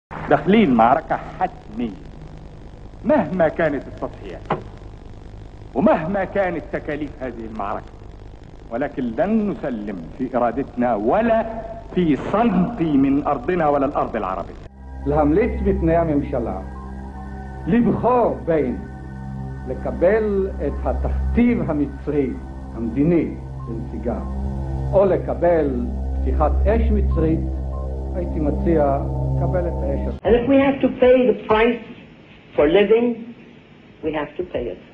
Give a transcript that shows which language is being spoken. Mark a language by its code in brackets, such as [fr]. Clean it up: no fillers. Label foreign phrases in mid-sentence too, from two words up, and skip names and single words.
[ar] داخلين معركة حتمية مهما كانت التضحيات ومهما كانت تكاليف هذه المعركة، ولكن لن نسلم في إرادتنا ولا في سنتي من أرضنا ولا الأرض العربية. [he] להמליץ בפני הממשלה לבחור בין לקבל את התכתיב המצרי המדיני לנסיגה או לקבל פתיחת אש מצרית, הייתי מציע לקבל את האש. [en] And if we have to pay the price for living, we have to pay it.